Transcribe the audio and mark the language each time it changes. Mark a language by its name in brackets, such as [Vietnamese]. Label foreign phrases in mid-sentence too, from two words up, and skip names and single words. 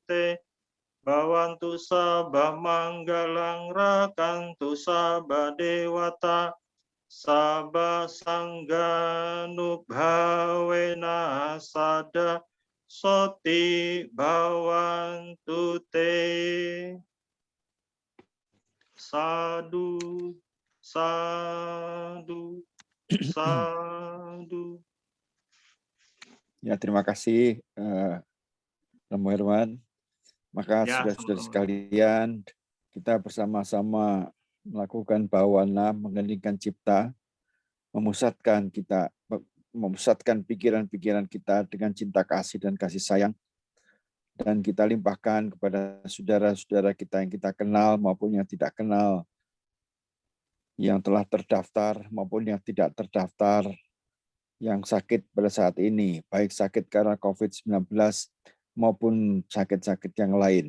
[Pali] Te Bawantu Sabah Manggalang Rakantu Sabah Dewata Sabah Sangganu Bhawena Sada Soti Bawantu Te Sadu Sadu Sadu. [Indonesian] Ya, terima kasih Romo Herman. Maka Ya, saudara-saudara sama-sama. sekalian, kita bersama-sama melakukan bawana mengheningkan cipta, memusatkan pikiran-pikiran kita dengan cinta kasih dan kasih sayang, dan kita limpahkan kepada saudara-saudara kita yang kita kenal maupun yang tidak kenal, yang telah terdaftar maupun yang tidak terdaftar, yang sakit pada saat ini, baik sakit karena COVID-19 maupun sakit-sakit yang lain.